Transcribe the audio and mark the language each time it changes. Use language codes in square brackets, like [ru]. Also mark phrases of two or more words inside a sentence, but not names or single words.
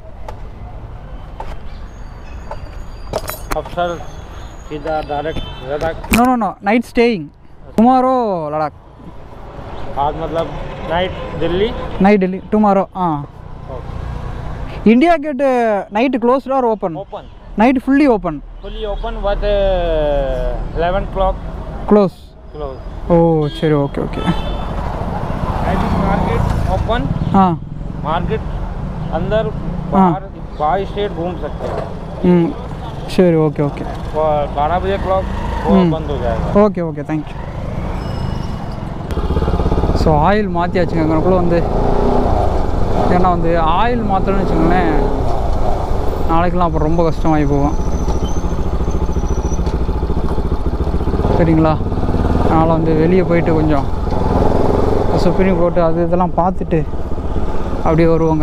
[hi] अफसर सीधा डायरेक्ट लद्दाख. [en] No night staying. Tomorrow Ladakh. [hi] आज मतलब नाइट दिल्ली टुमारो. हाँ, इंडिया गेट [en] night closed [hi] और ओपन? [en] night fully open but 11 o'clock close. ओ [ta] சரி, ஓகே. [en] market open. [hi] हाँ, मार्केट अंदर बाहर 22 स्टेट घूम सकते हैं. [ta] சரி, ஓகே. [hi] 12 बजे क्लॉक वो बंद हो जाएगा. [en] okay thank you. [ta] ஸோ ஆயில் மாற்றியாச்சுங்க எங்களுக்குள்ளே வந்து. ஏன்னா வந்து ஆயில் மாற்றணும்னு வச்சுக்கோங்களேன், நாளைக்கெலாம் அப்புறம் ரொம்ப கஷ்டமாகி போகும். சரிங்களா, அதனால் வந்து வெளியே போயிட்டு கொஞ்சம் சுப்ரீம் கோர்ட்டு அது இதெல்லாம் பார்த்துட்டு அப்படியே வருவோங்க.